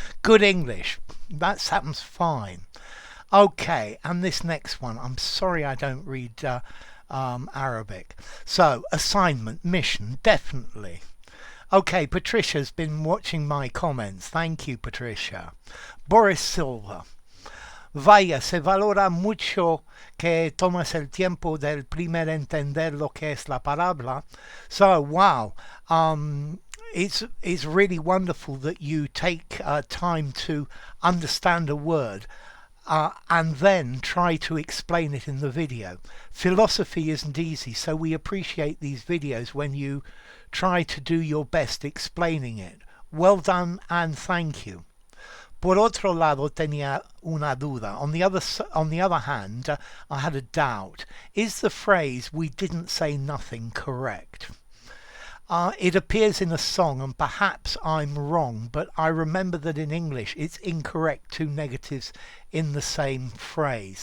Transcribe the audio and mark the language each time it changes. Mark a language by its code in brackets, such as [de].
[en] Good English, that sounds fine. Okay, and this next one, I'm sorry I don't read Arabic. So, assignment, mission, definitely. Okay, Patricia's been watching my comments. Thank you, Patricia. Boris Silva. [es] Vaya, se valora mucho que tomas el tiempo del primer entender lo que es la palabra. [en] So, wow. It's really wonderful that you take time to understand a word. And then try to explain it in the video. Philosophy isn't easy, so we appreciate these videos when you try to do your best explaining it. Well done and thank you. [es] Por otro lado, tenía una duda. [en] On the other hand, I had a doubt. Is the phrase "we didn't say nothing" correct? It appears in a song, and perhaps I'm wrong, but I remember that in English it's incorrect, two negatives in the same phrase.